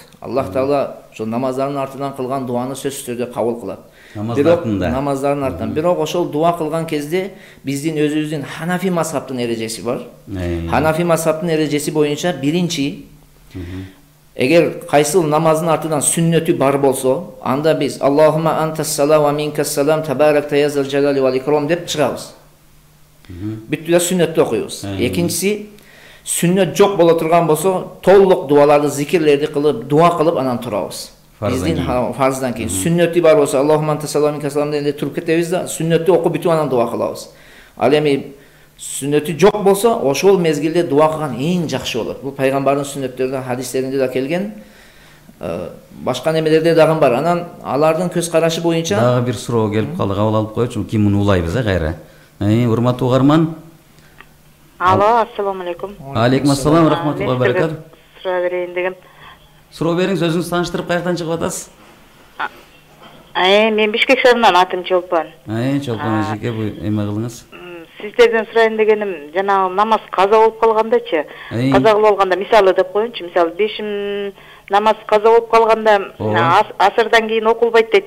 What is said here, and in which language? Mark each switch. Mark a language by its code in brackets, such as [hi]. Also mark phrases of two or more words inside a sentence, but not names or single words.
[ky] Аллах Таала ошол намаздардын артынан кылган дуаны сөзсүз түрдө кабыл кылат. Намаздардын артынан. Бирок ошол дуа кылган кезде биздин өзүбүздүн Ханафи мазхабтын эрежеси бар. Ханафи мазхабтын эрежеси боюнча биринчи, эгер кайсыл намаздын артынан сүннөтү бар болсо, анда биз [ar] اللهم أنت السلام ومنك السلام تباركت يا ذا الجلال والإكرام [ky] деп чыгабыз. Бүттү да сүннөттү окуйбуз. Экинчиси, сүннөт жок боло турган болсо, толук дуаларды, зикирлерди кылып, дуа кылып анан турабыз. Биздин фарздан кийин сүннөтү бар болсо, [ar] اللهم أنت السلام ومنك السلام [ky] деп туруп кетебиз да, сүннөттү окуп бүтүп анан дуа кылабыз. Ал эми сүннөтү жок болсо, ошол мезгилде дуа кылган эң жакшы болот. Бул пайгамбардын сүннөттөрүндө, хадистеринде да келген. Башка немелерде дагы бар. Анан алардын көз карашы боюнча дагы бир суроо келип калды, кабыл алып коечу, ким муну улайбыз кайра. Урматтуу угарман. Алло, [ar] السلام عليكم. عليكم السلام ورحمة الله وبركات. [ky] Суроо берейин деген. Суроо бериңиз, өзүңүз тааныштырып каяктан чыгып атасыз? Мен Бишкек шаарынан, атым Чолпан. Чолпан эжеке, бул эме кылыңыз. Сиздерден сурайын дегеним, жанагы намаз каза болуп калгандачы. Каза кылып алганда, мисалы деп коеюнчу, мисалы 5 намаз каза болуп калганда, асырдан кийин окулбайт дейт.